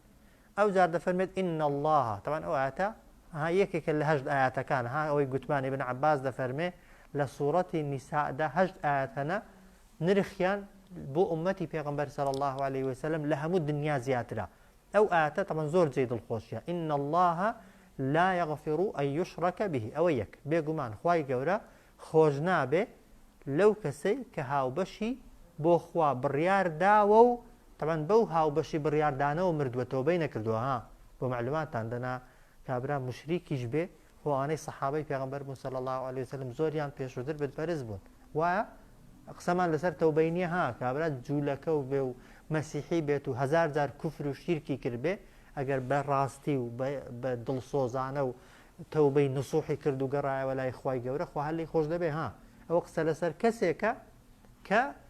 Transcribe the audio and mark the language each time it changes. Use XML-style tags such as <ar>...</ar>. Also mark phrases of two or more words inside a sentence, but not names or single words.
<ckb>ئەو جار دەفەرمێت</ckb> <ar>ئین الله</ar> <ckb>طبعا ئەو ئاەتە یەکێکە لە 8 ئاەتەکان ئەوەی گوتمانی ابن عەباس دەفەرمێ لە سوورەتی نیساءدا 8 ئاەت هەنە نرخیان بۆ ئومەتی پێغەمبەر</ckb> <ar>صلی الله عليه وسلم</ar> <ckb>لە هەموو دنیا زیاترە. ئەو ئاەتە طبعا زۆر جێی دڵخۆشیە</ckb> <ar>ئین الله لا يغفر أن يشرك به</ar> <ckb>ئەوە یەک بێگومان خوای گەورە خۆش نابێ لەو کەسەی کە هاوبەشی بۆ خوا بڕیار داوە و طبعا بەو هاوبەشی بڕیاردانەوە مردووە تەوبەی نەکردووە ها بۆ معلوماتان دەنا کابرا مشریکیش بێ ئەوانەی سەحابەی پێغەمبەر بوون</ckb> <ar>صلی الله علیه وسلم</ar> <ckb>زۆریان پێشووتر بتپەرست بوون وایە قسەمان لەسەر تەوبەی نییە ها کابرا جوولەکە و بێ و مەسیحی بێت و هەزار جار کوفر و شیرکی کرد بێ ئەگەر بە ڕاستی و بە دڵسۆزانە و تەوبەی نسوحی کرد و گەڕایەوە لای خوای گەورە خوا هەڵی خۆش دەبێ ها ئەوە قسە لەسەر کەسێکە کە</ckb>